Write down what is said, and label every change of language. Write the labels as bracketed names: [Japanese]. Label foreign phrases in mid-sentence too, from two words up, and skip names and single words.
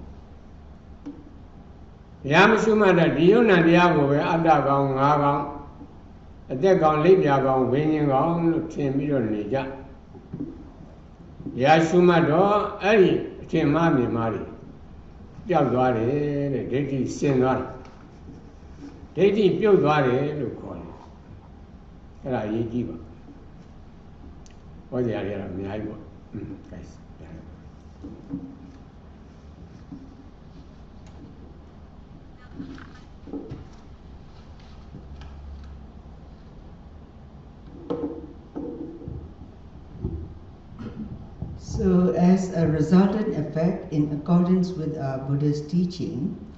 [Burmese] တရားမရှိမှတည်းဒီယုံနာတရားကိုပဲအတ္တကောင်၅ကောင်အသက်ကောင်လိပ်ပြာကောင်ဝိညာဉ်ကောင်လို့ထင်ပြီးတော့နေကြတရားရှိမှတော့အဲ့ဒီအထင်မှအမြင်မှတွေပျောက်သွားတယ်တဲ့ဒိဋ္ဌိဆင်းသွားတယ်ဒိဋ္ဌိပြုတ်သွားတယ်လို့ခေါ်တယ်အဲ့ဒါအရေးကြီးပါဟောကြရတယ်အများကြီးပေါ့ guys [English] So, as a resultant effect, in accordance with our Buddha's teaching,